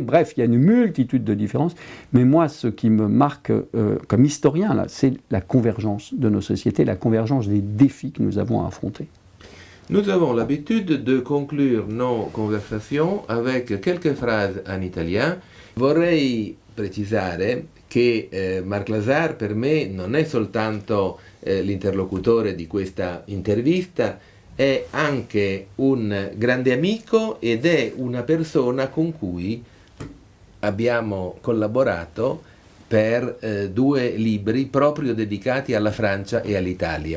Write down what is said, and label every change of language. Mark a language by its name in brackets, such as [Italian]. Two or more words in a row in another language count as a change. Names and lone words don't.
[French] Bref, il y a une multitude de différences. Mais moi, ce qui me marque comme historien, là, c'est la convergence de nos sociétés, la convergence des défis que nous avons à affronter. Nous avons l'abitudine de conclure nos conversations avec quelques phrases en italien. [Italian] Vorrei precisare che Marc Lazar per me non è soltanto l'interlocutore di questa intervista, è anche un grande amico ed è una persona con cui abbiamo collaborato per 2 libri proprio dedicati alla Francia e all'Italia.